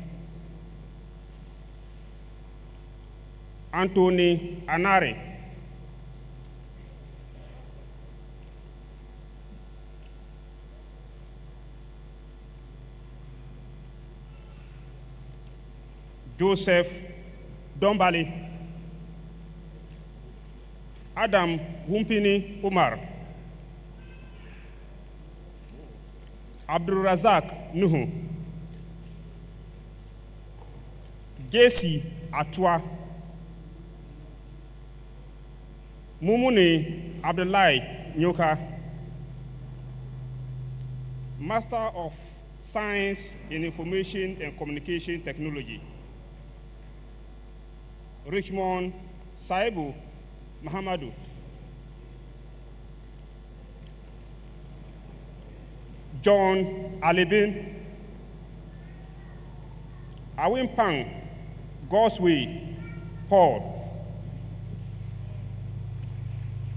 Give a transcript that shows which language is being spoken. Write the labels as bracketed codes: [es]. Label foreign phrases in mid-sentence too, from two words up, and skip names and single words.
[en] Anthony Anare. Joseph Dombali. Adam Wumpini Umar. Abdul Razak Nuhu. JC Atwa. Mumuni Abdullahi Nyoka. Master of Science in Information and Communication Technology. Richmond Saibu Mahamadu. John Alibin. Awimpang Gosway Paul.